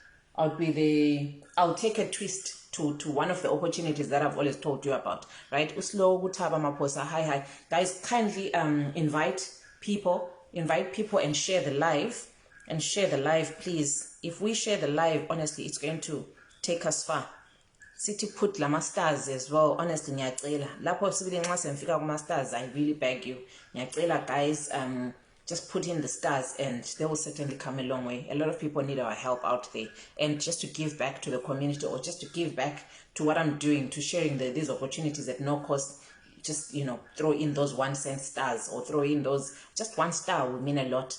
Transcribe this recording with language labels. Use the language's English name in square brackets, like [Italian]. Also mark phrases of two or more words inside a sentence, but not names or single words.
[English] I'll take a twist to one of the opportunities that I've always told you about. Right? Uslo Gutaba Maposa. Hi. Guys, kindly invite people and share the live, please. If we share the live, honestly, it's going to take us far. City put lama stars as well. Honestly, [North Ndebele] ngiyacela lapho sibili nxa semfika kuma stars, [English] I really beg you, ngiyacela, guys, just put in the stars and they will certainly come a long way. A lot of people need our help out there, and just to give back to the community, or just to give back to what I'm doing, to sharing these opportunities at no cost. Just throw in those 1 cent stars, or throw in those, just 1 star will mean a lot.